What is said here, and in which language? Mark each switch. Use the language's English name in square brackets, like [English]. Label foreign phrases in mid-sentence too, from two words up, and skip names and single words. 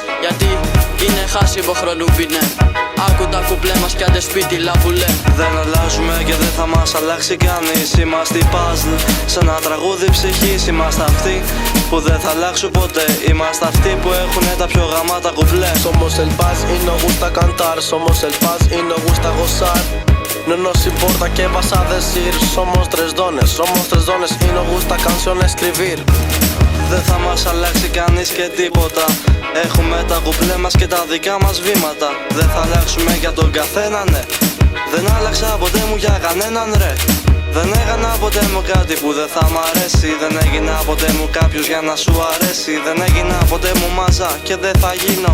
[Greek] Γιατί είναι χάσιμο χρονούμπινε. Άκου τα κουπλέ μας κι άντε σπίτι λαβουλέ. Δεν αλλάζουμε και δεν θα μας αλλάξει κανείς. Είμαστε puzzle, σαν ένα τραγούδι ψυχής. Είμαστε αυτοί που δεν θα αλλάξουν ποτέ. Είμαστε αυτοί που έχουνε τα πιο γαμάτα κουπλέ. [Spanish] Somos el paz y nos gusta cantar. Somos el paz y nos gusta gozar. No nos importa qué vas a decir. Somos tres dones y nos gusta canción escribir. [Greek] Δεν θα μας αλλάξει κανείς και τίποτα. Έχουμε τα κουπλέ μας και τα δικά μας βήματα. Δεν θα αλλάξουμε για τον καθένα, ναι. Δεν άλλαξα ποτέ μου για κανέναν, ρε. Δεν έκανα ποτέ μου κάτι που δεν θα μ' αρέσει. Δεν έγινα ποτέ μου κάποιος για να σου αρέσει. Δεν έγινα ποτέ μου μάζα και δεν θα γίνω.